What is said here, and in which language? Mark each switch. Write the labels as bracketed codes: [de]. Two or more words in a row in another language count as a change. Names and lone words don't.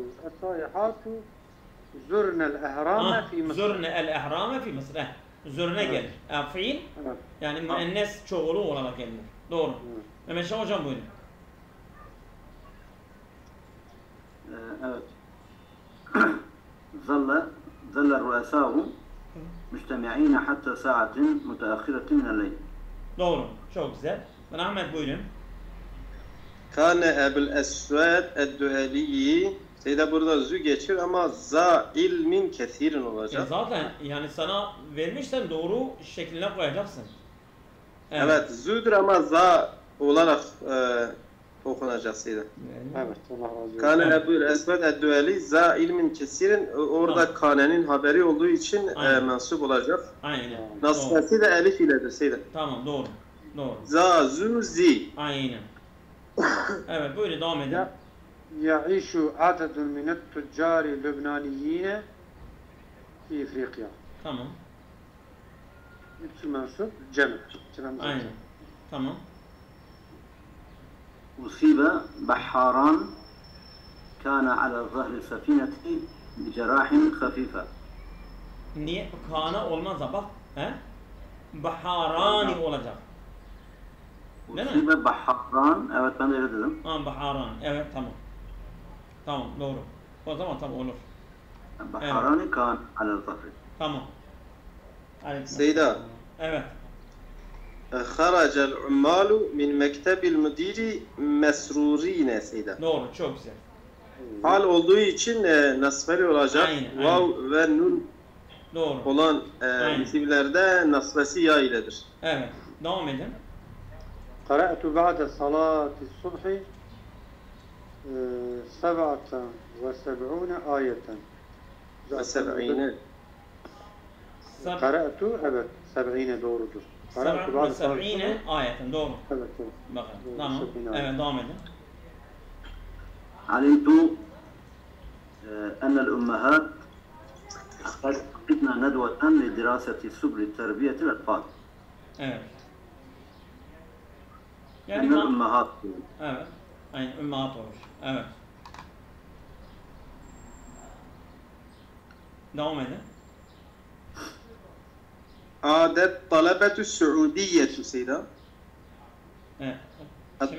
[ar] السائحة زرن الأهرام في مصر. زرن الأهرام في مصر. [tr] Zurne gelir. Fiil. Yani müennes çoğulu olarak gelir. Doğru. Mehmet Şah hocam buyurun. Evet. [ar] ظل الرؤساء مجتمعين حتى ساعة متأخرة من الليل. [tr] Doğru. Çok güzel. Ahmet buyurun. Kâne Ebul Esved ed-Duheliyi Seyda burada zü geçir ama za ilmin kesirin olacak. Zaten yani sana vermişten doğru şekline koyacaksın. Evet, züdür ama za olarak okunacak Seyda. Evet, Allah razı olsun. Kâne Ebu'l Esved Eddüeli za ilmin kesirin, orada kanenin haberi olduğu için Aynen. mensup olacak. Aynen. Doğru. Nasbesi de elif iledir Seyda. Tamam doğru. Doğru. Za, zü, zi. Aynen. Evet böyle devam edin. [ar] يعيش عدد من التجار اللبنانيين في إفريقيا. [tr] Tamam. Hepsi mensup, cem. Aynen. Tamam. [ar] أصيب بحاران كان على ظهر السفينة بجراح خفيفة. [tr] Niye? Kana olmaz da bak. He? Baharani olacak. Değil mi? [ar] أصيب بحاران. [tr] Evet ben de öyle dedim. Ha baharani. Evet tamam. Tamam doğru. O zaman tamam olur. [ar] بحاران كان على الظهر. [tr] Tamam. Aleyküm. Seyda. Evet. [ar] خرج العمال من مكتب المدير مسرورين Seyda. [tr] Doğru. Çok güzel. Hal olduğu için nasbeli olacak. Aynen, Vav ve nun Doğru. olan Aynen. isimlerde nasbesi ya iledir. Evet. Devam edin. [ar] قرأت بعد صلاة الصبح 77 آية. وسبعين. [tr] قرأت evet 70 doğrudur. [ar] قرأت بعد صلاة الصبح. [tr] 70 ayetin. Doğru. Evet, evet. Bakın. Doğru, Tamam. 70 Evet devam edin. [ar] علمت أن الأمهات عقدنا ندوة لدراسة سبل تربية الأطفال. [tr] Evet. [ar] أن [tr] Yani [ar] الأمهات [tr] evet. Aynen. Ümmahat olur. Evet. Devam edin. [ar] عادت طالبات سعوديات Seyda. [tr] Evet. Şimdi bak.